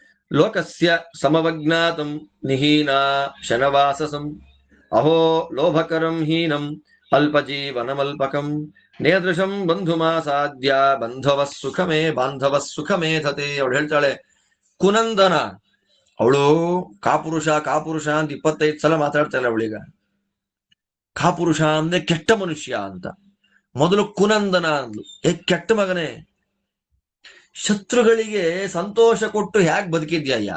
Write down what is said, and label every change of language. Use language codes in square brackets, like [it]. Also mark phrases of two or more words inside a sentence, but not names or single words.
[sa] ಲೋಕಸ್ಯ ಸಮವಜ್ಞಾತಂ ನಿಹೀನಾ ಶನವಾಸಸಂ ಅಹೋ ಲೋಭಕರಂ ಹೀನಂ ಅಲ್ಪಜೀವನಮಲ್ಪಕಂ ನೇದೃಶಂ ಬಂಧುಮಾಸಾದ್ಯ ಬಾಂಧವ ಸುಖಮೇಧತೆ. [kn] ಅವಳು ಹೇಳ್ತಾಳೆ, ಕುನಂದನ, ಅವಳು ಕಾಪುರುಷ ಕಾಪುರುಷ ಅಂತ 25 ಸಲ ಮಾತಾಡ್ತಾಳೆ. ಅವಳೀಗ ಕಾಪುರುಷ ಅಂದ್ರೆ ಕೆಟ್ಟ ಮನುಷ್ಯ ಅಂತ. ಮೊದಲು ಕುನಂದನ ಅಂದ್ಲು, ಕೆಟ್ಟ ಮಗನೇ, ಶತ್ರುಗಳಿಗೆ ಸಂತೋಷ ಕೊಟ್ಟು ಹ್ಯಾಕ್ ಬದುಕಿದ್ಯಯ್ಯ?